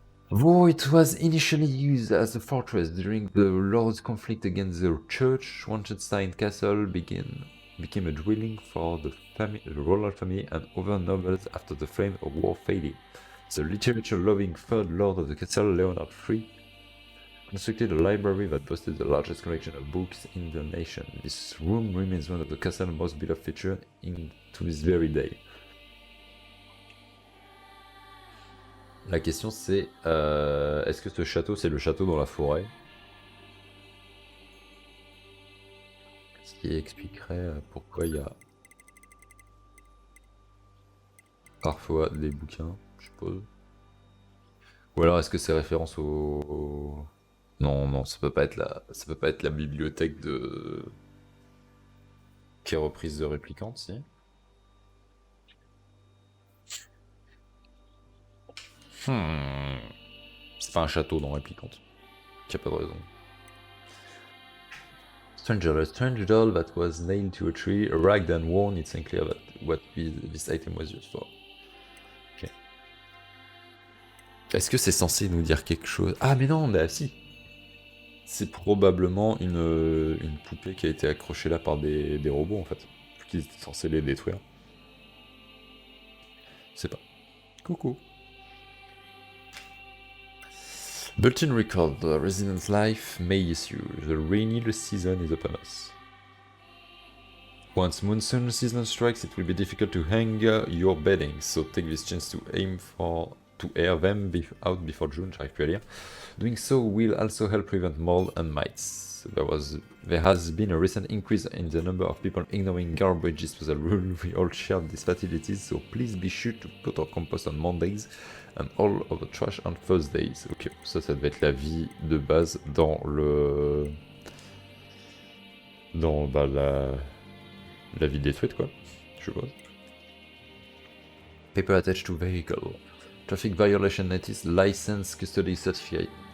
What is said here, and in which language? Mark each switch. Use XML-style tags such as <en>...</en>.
<en>Though it was initially used as a fortress during the Lord's conflict against the church, Schwanstein Castle became a dwelling for the royal family and other nobles after the flame of war faded. The literature-loving third lord of the castle, Leonard III, constructed a library that boasted the largest collection of books in the nation. This room remains one of the castle's most beloved features to this very day.</en> <fr>La question c'est, est-ce que ce château c'est le château dans la forêt? Ce qui expliquerait pourquoi il y a parfois des bouquins, je suppose. Ou alors est-ce que c'est référence au... Non, ça peut pas être la bibliothèque de... qui est reprise de Réplicante, si. C'est pas un château dans Réplicante. Il n'y a pas de raison.</fr> <en>Stranger, a strange doll that was nailed to a tree, ragged and worn, it's unclear what this item was used for. Ok.</en> <fr>Est-ce que c'est censé nous dire quelque chose? Ah mais non, bah si. C'est probablement une poupée qui a été accrochée là par des robots en fait. Qui étaient censés les détruire. Je sais pas. Coucou.</fr> <en>Bulletin record, the resident's life may issue. The rainy season is upon us. Once monsoon season strikes, it will be difficult to hang your bedding, so take this chance to air them out before June,</en> <fr>j'arrive plus à lire.</fr> <en>Doing so will also help prevent mold and mites. There has been a recent increase in the number of people ignoring garbage disposal rule. We all share these fatalities, so please be sure to put our compost on Mondays and all of the trash on Thursdays.</en> <fr>Ok, ça devait être la vie de base dans le... dans la vie détruite quoi, je suppose.</fr> <en>Paper attached to vehicle. Traffic violation notice, license custody certificate.</en>